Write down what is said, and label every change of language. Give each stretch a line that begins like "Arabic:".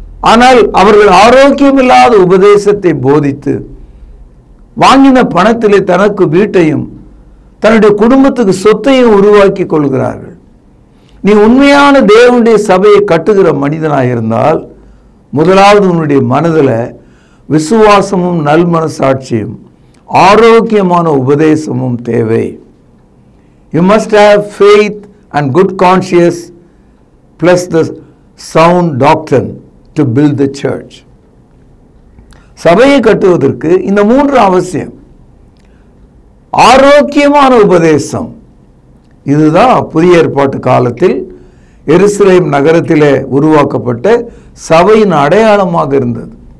Tamil: ஆனால் அவர்கள் ஆரோக்கியமில்லாத உபதேசத்தை போதித்து வாங்கின பணத்திலே தனக்கு வீட்டையும் தன்னுடைய குடும்பத்துக்கு சொத்தையும் உருவாக்கி கொள்கிறார்கள். நீ உண்மையான தேவனுடைய சபையை கட்டுகிற மனிதனாக இருந்தால் முதலாவது உன்னுடைய மனதில் விசுவாசமும் நல் மனசாட்சியும் ஆரோக்கியமான உபதேசமும் தேவை.
English: You must have faith and good conscience plus the sound doctrine to build the church.
Tamil: சபையை கட்டுவதற்கு இந்த மூன்று அவசியம். ஆரோக்கியமான உபதேசம், இதுதான் புதிய ஏற்பாட்டு காலத்தில் எருசலேம் நகரத்திலே உருவாக்கப்பட்ட சபையின் அடையாளமாக இருந்தது.